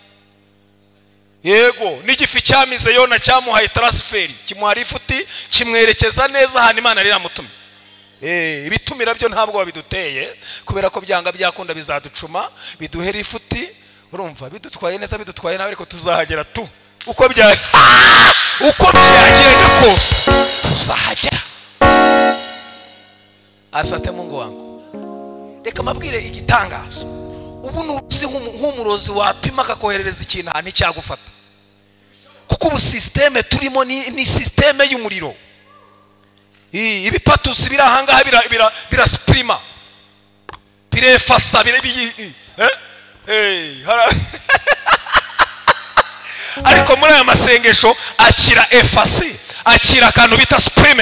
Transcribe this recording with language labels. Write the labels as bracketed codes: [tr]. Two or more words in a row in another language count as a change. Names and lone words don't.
[rw] Yego n'igifi cyamize Yona cyamuhaye transferi, kimuha rifuti, kimwerekeza neza ahantu Imana riramutumye. Ibitumira byo ntabwo babiduteye, kubera ko byanga byakunda bizaducuma, biduhe rifuti. Urumva bidutwaye neza, bidutwaye nawe, ariko tuzahagera tu uko byagenda kose tuzahagera. [sw] Asante Mungu wangu. [rw] Reka mabwire igitangazo, ubu nuzi nk'umurozi wapima akakoherereza ikintu ahantu cyagufata, kuko ubu systeme turimo ni systeme y'umuriro. Ibipatusi biri ahangaha birasprima, birefasa, ariko muri aya masengesho akira efase, akira akantu bita supreme.